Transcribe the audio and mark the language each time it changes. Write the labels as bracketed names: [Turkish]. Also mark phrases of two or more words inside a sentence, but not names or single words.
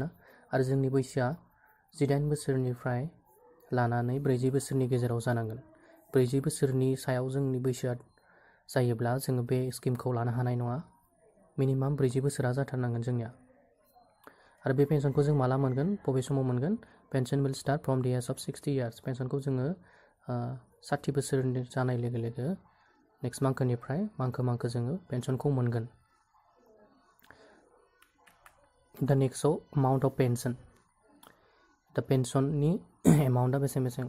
[Bodo] आरो जोंनि बैसोआ 18 बोसोरनिफ्राय लानानै 40 बोसोरनि गेजेराव जानांगोन। 40 बोसोरनि सायाव जोंनि बैसोआ जायोब्ला जोङो बे स्किमखौ लानो हानाय नङा। मिनिमाम 40 बोसोरा जाथारनांगोन जोंनिया। आरो बे पेन्सनखौ जों माला मोनगोन, बबे समाव मोनगोन? [English] pension will start from the age of 60 years. [Bodo] पेन्सनखौ जोङो 60 बोसोरनि जानाय लोगो लोगो नेक्स्ट मांखोनिफ्राय मांखो जोङो पेन्सनखौ मोनगोन। दा नेक्स्टआव [English] amount of pension. [Bodo] दा पेन्सननि एमाउन्टआ बेसेबां?